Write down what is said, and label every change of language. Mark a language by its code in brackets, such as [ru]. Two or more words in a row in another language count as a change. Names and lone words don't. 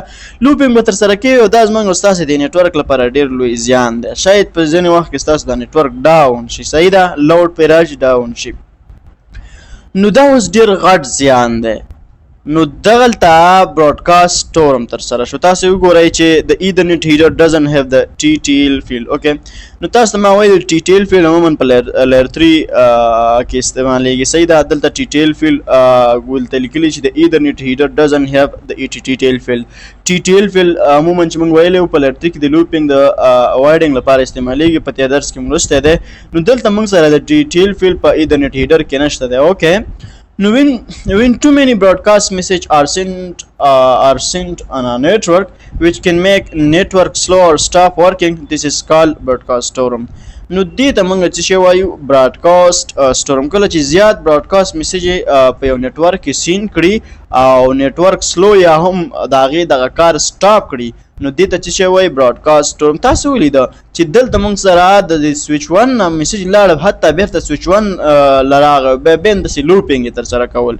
[ps] لوپینګ به تر سره کوي او دا زموږ او ستاسې د نیټورک لپاره ډېر لوی زیان دی. شاید په ځینې وخت کې ستاسو د نیټورک ډاون شي. صحیح ده. لوډ پرې راشي ډاون شي. نو دا اوس ډېر غټ زیان دی. نو دغلته [en] broadcast storm [ps] تر سره شو. تاسو وګورئ چې د [en] ethernet header doesn't have the TTL field. [ps] اوکې. نو تاسو ته ما وایي د [en] TTL field [ps] عموما په لیر 3 کې استعمالیږي. صحیح ده. دلته [en] TTL field [ps] ولته لیکلي چې د [en] ethernet header doesn't have the TTL field. TTL field [ps] عموما چې موږ ویلی په لیر 3 کې د لوپینګ د اوایډینګ لپاره استعمالیږي. په دې درس کې موږ لوستی دی. نو دلته موږ سره د [en] TTL field [ps] په [en] ethernet header [ps] کې نشته دی. اوکې. [en] Now, when too many broadcast messages are sent on a network, which can make network slow or stop working, this is called broadcast storm. [ps] نو دې ته موږ څه شی وایو؟ [en] broadcast storm. [ps] کله چې زیات [en] broadcast message [ps] په یو نیټورک کې سین کړي او نیټورک سلو یا هم د هغې دغه کار سټاپ کړي نو دې ته څه شی وایي؟ [en] broadcast storm. [ps] تاسو ولیده چې دلته موږ سره د سویچ 1 نه میسیج لاړه حتی بیرته سویچ 1 له راغی بیا همداسې لوپینګ یې تر سره کول.